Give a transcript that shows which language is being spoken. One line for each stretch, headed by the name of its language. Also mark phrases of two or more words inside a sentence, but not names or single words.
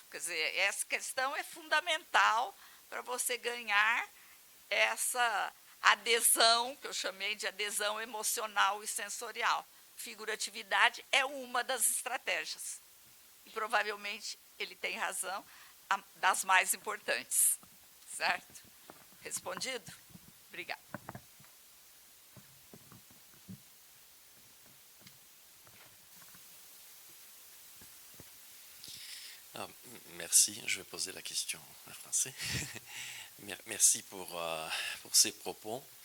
Portuguese: Quer dizer, essa questão é fundamental para você ganhar essa adesão, que eu chamei de adesão emocional e sensorial. Figuratividade é uma das estratégias. E, provavelmente, ele tem razão, das mais importantes. Certo? Respondido? Obrigada.
French: Merci, je vais poser la question en français. Merci pour ces propos.